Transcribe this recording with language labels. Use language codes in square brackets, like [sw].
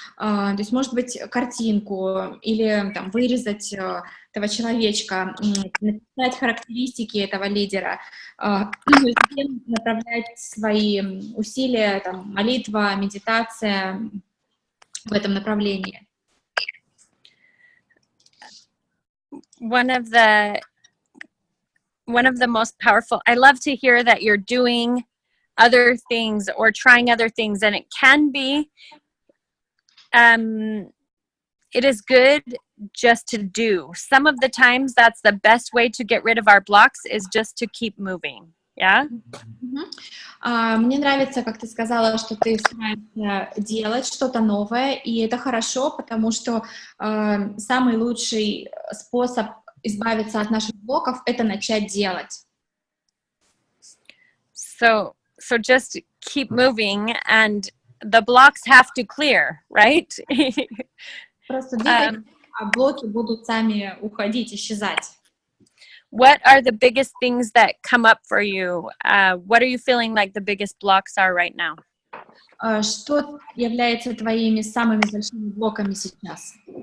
[ru] То есть, может быть, картинку или там, вырезать этого человечка, написать характеристики этого лидера, ну и затем направлять свои усилия, там, молитва, медитация в этом направлении. [en] One of the most powerful, I love to hear that you're doing other things or trying other things, and it can be it is good just to do. Some of the times that's the best way to get rid of our blocks is just to keep moving. Yeah. Мгм. [ru] Мне нравится, как ты сказала, что ты стараешься делать что-то новое, и это хорошо, потому что самый лучший способ избавиться от наших блоков — это начать делать. [en] So just keep moving, and the blocks have to clear, right? [ru] Просто двигайся, а блоки будут сами уходить, исчезать. [en] What are the biggest things that come up for you? What are you feeling like the biggest blocks are right now? [ru] Что является твоими самыми большими блоками сейчас?